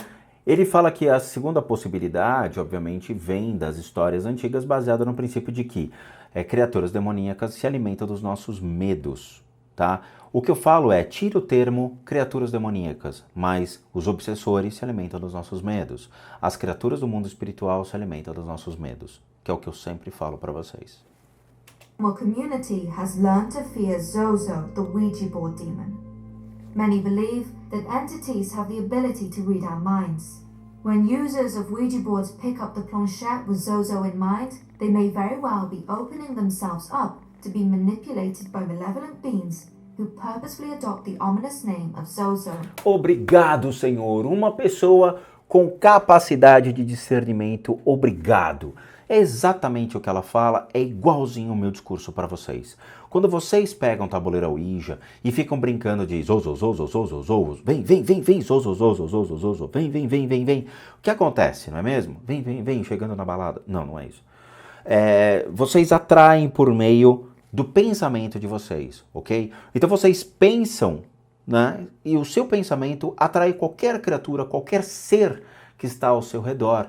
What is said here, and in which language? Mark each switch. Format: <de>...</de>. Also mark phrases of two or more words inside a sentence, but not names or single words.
<pt>Ele fala que a segunda possibilidade, obviamente, vem das histórias antigas, baseada no princípio de que criaturas demoníacas se alimentam dos nossos medos, tá? O que eu falo é, tira o termo criaturas demoníacas, mas os obsessores se alimentam dos nossos medos. As criaturas do mundo espiritual se alimentam dos nossos medos, que é o que eu sempre falo para vocês.</pt> <en>The community has learned to fear Zozo, the Ouija board demon. Many believe that entities have the ability to read our minds. When users of Ouija boards pick up the planchette with Zozo in mind, they may very well be opening themselves up to be manipulated by malevolent beings who purposefully adopt the ominous name of Zozo.</en> <pt>Obrigado, Senhor. Uma pessoa com capacidade de discernimento, obrigado. É exatamente o que ela fala, é igualzinho o meu discurso para vocês. Quando vocês pegam o tabuleiro Ouija e ficam brincando de Zozo, Zozo, Zozo, Zozo, vem, Zozo, Zozo, Zozo, Zozo, vem. O que acontece, não é mesmo? Vem, chegando na balada. Não é isso. Vocês atraem por meio do pensamento de vocês, ok? Então vocês pensam, né? E o seu pensamento atrai qualquer criatura, qualquer ser que está ao seu redor.</pt>